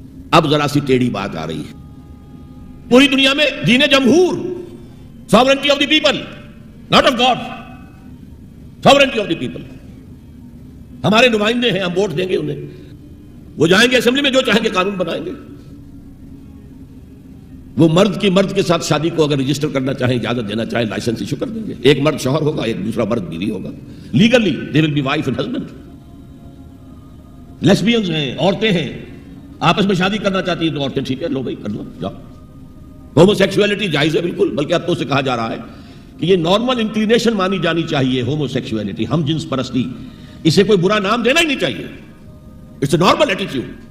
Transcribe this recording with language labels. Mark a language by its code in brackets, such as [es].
[ur] اب ذرا سی ٹیڑھی بات آ رہی ہے. پوری دنیا میں دین جمہور، [en] sovereignty of the people, [ur] not of God, sovereignty of the people. ہمارے نمائندے ہیں، ہم ووٹ دیں گے انہیں، وہ جائیں گے اسمبلی میں، جو چاہیں گے قانون بنائیں گے. وہ مرد کی مرد کے ساتھ شادی کو اگر رجسٹر کرنا چاہیں، اجازت دینا چاہیں، لائسنس ایشو کر دیں گے. ایک مرد شوہر ہوگا، ایک دوسرا مرد بیوی ہوگا. [en] Legally they will be wife and husband. [ur] لیسبینز ہیں، عورتیں ہیں، آپس میں شادی کرنا چاہتی ہیں تو عورتیں ٹھیک ہے، لو بھائی کر لو، جاؤ. ہومو سیکسولیٹی جائز ہے بالکل، بلکہ اب تو سے کہا جا رہا ہے کہ یہ نارمل انکلینیشن مانی جانی چاہیے. ہومو سیکسولیٹی، ہم جنس پرستی، اسے کوئی برا نام دینا ہی نہیں چاہیے. [en] It's a normal attitude.